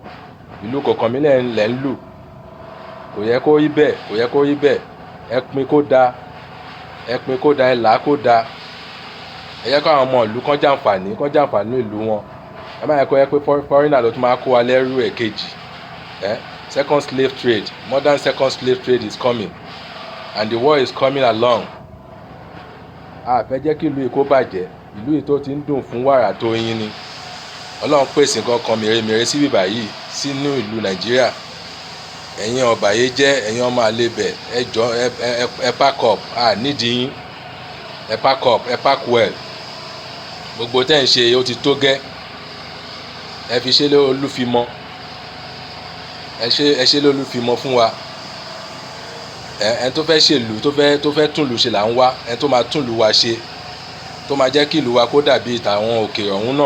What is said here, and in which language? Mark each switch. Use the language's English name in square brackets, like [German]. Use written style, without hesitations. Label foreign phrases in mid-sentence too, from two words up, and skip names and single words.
[Yoruba] Ìlú kò kàn mí lẹ̀ ń lù. Kò yẹ kó rí bẹ́ẹ̀, kò yẹ kó rí bẹ́ẹ̀. Ẹ pín kó da. Ẹ pín kó da, ẹ là kó da. Ẹ yẹ kó àwọn ọmọ ìlú kan jàǹfààní ìlú wọn. Ẹ má yẹ kó yẹ pé foreigner ló tún máa kó wa lẹ́rú ẹ̀kejì. [English] Second slave trade, modern second slave trade is coming, and the war is coming along. [Yoruba] A fẹ́ jẹ́ kí ìlú yìí kó bàjẹ́. Ìlú yìí tó ti ń dùn fún wàrà tó yín ni. Ọlọ́run pèsè nǹkan kan mèremère sí bíbà yìí sínú ìlú Nàìjíríà. Ẹ̀yin ọ̀bàyéjẹ́, ẹ̀yin ọmọ àlebẹ̀, ẹ jọ̀ọ́ ẹ [English] pack up. [Yoruba] Nídìí yín. Ẹ [English] pack up, [Yoruba] ẹ [English] pack well. [Yoruba] Gbogbo tẹ́ ń ṣe ó ti tó gẹ́. Ẹ fi ṣe Olúfimọ́. Ẹ ṣe lólúfimọ́ fún wa. Ẹni tó fẹ́ ṣèlú, tó fẹ́ tún ìlú ṣe là ń wá. Ẹni tó máa tún ìlú wa ṣe, tó máa jẹ́ kí ìlú wa kó dàbí tàwọn òkè ọ̀hún náà.